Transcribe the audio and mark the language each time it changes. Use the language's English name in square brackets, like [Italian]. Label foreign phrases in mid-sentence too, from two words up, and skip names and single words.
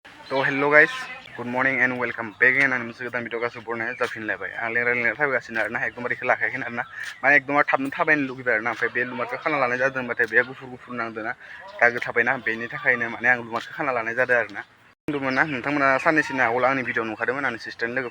[Bodo] तो [English] hello guys good morning and welcome back [Bodo] एन आंनि मोनसे गोदान भिडिअ गासैबो बरनाय जाफिनलायबाय आं रायलायनाय फैगासिनो आरोना एकदमबारे इखो लाखायाखै आरोना माने एकदमबारे थाबनो थाबायनो लुगैबाय आरोना ओमफ्राय बे लुमारखौ खाना लानाय जादों होनबाथाय बे गुफुर नांदोंना दागो थाबायना बेनि थाखायनो माने आं लुमारखौ खाना लानाय जादों आरोना बुंदोंमोन ना नोंथांमोना साननैसोनि आगोल आंनि भिडिअ नुखादोंमोन आंनि सिस्टारनि लोगो